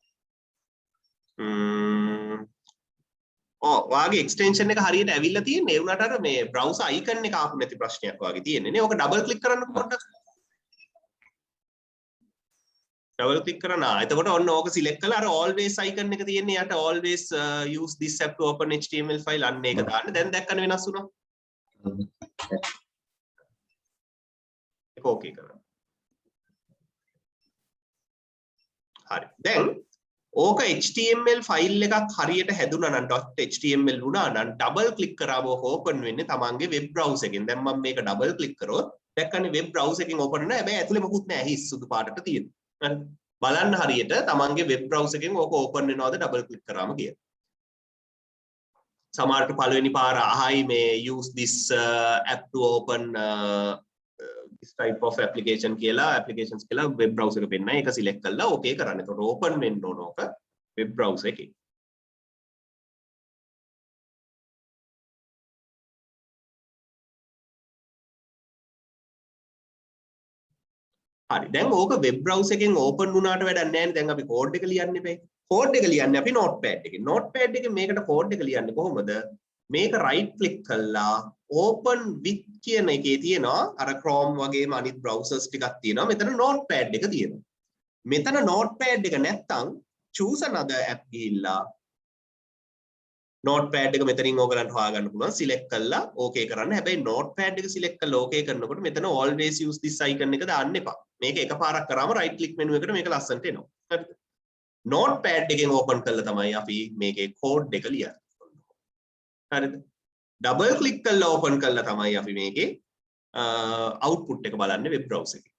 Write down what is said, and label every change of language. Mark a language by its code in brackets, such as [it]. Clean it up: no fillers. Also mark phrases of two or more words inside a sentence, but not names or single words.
[si] ඔයාගේ extension එක හරියට ඇවිල්ලා තියෙන්නේ ඒ වුණාට අර මේ [en] browser icon [si] එක ආපු නැති ප්‍රශ්නයක් වගේ තියෙන්නේ නේ. ඕක [en] double click [si] කරන්න පොඩ්ඩක්. [en] double click [si] කරනවා. එතකොට ඔන්න ඕක select කරලා අර [en] always icon [si] එක තියෙන්නේ යට [en] always use this app to open html file [si] අන්න ඒක දාන්න. දැන් දැක්කනේ වෙනස් වුණා. ඒක ඕකේ කරන්න. හරි. දැන් ඕක [en] html file [si] එකක් හරියට හැදුනා නම් .html වුණා නම් [en] double click [si] කරාම ඕක open වෙන්නේ තමන්ගේ [en] web browser [si] එකෙන්. දැන් මම මේක [en] double click [si] කරොත් දැක්කනේ [en] web browser [si] එකෙන් open වෙනවා. හැබැයි ඇතුලේ මොකුත් නැහැ. හිස් සුදු පාටට තියෙනවා. හරි. බලන්න හරියට තමන්ගේ [en] web browser [si] එකෙන් ඕක open වෙනවද [en] double click [si] කරාම කියලා. සමහරට පළවෙනි පාර අහයි මේ [en] use this app to open this type of application [si] කියලා applications කියලා [en] web browser [si] එක පෙන්නයි. ඒක select කරලා okay කරන්න. එතකොට open වෙන්න ඕන ඕක [en] web browser [si] එකේ. හරි. දැන් ඕක [en] web browser [si] එකෙන් open වුණාට වැඩක් නැහැ නේ. දැන් අපි code එක ලියන්න එපේ. code එක ලියන්නේ අපි notepad එකේ. notepad එකේ මේකට code එක ලියන්නේ කොහොමද? මේක [en] right click [si] කළා [en] open with [si] කියන එකේ තියෙනවා අර Chrome වගේම අනිත් browsers ටිකක් තියෙනවා. මෙතන notepad එක තියෙනවා. මෙතන notepad එක නැත්තම් [en] choose another app [si] ගිහිල්ලා notepad එක මෙතනින් ඕගලන්ට හොයාගන්න පුළුවන්. select කළා okay කරන්න. හැබැයි notepad එක select කළා okay කරනකොට මෙතන [en] always use this icon [si] එක දාන්න එපා. මේක එකපාරක් කරාම [en] right click menu [si] එකට මේක ලස්සනට එනවා. හරිද? notepad එකෙන් open කළා තමයි අපි මේකේ code එක ලියන්නේ. හරිද? [en] double click [si] කරලා open කළා තමයි අපි මේකේ output එක බලන්නේ [en] web browser [si] එකේ.